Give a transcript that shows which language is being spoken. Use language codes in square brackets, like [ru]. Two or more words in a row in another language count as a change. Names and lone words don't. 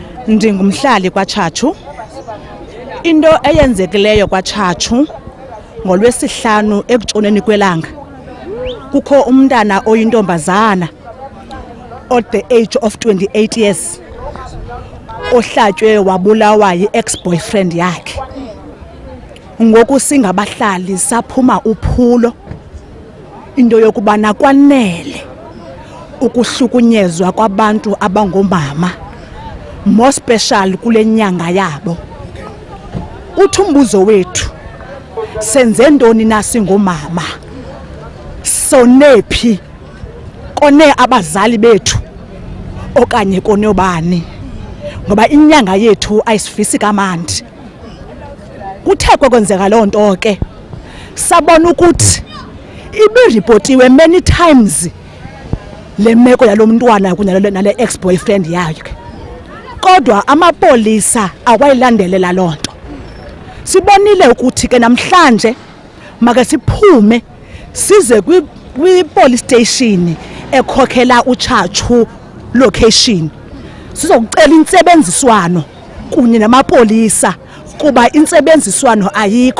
[xh] Ndingumhlali kwaTshatshu. Into eyenzekileyo kwaTshatshu ngolwesihlanu ekutshoneni kwelanga kukho umntana oyintombazana [en] at the age of 28 years [xh] ohlatywe wabulawa yi-ex-boyfriend yakhe. Ngoku singabahlali saphuma uphulo into yokubana kwanele ukuhlukunyezwa kwabantu abangomama, [en] more special [xh] kule nyanga yabo. Uthi umbuzo wethu, senze ntoni na singomama? Sonephi? Kone abazali bethu okanye kone obani? Ngoba inyanga yethu ayisifisi kamandi. Kuthe kwenzeka loo nto ke sabona ukuthi ibiripotiwe [en] many times [xh] le meko yalomntwana kunye nale ex-boyfriend yakhe, kodwa amapolisa awayilandelela loo nto. Sibonile ukuthi ke namhlanje make siphume size kwi-police station ekhokhela uTshatshu location sizokucela intsebenziswano kunye namapolisa kuba intsebenziswano ayikho.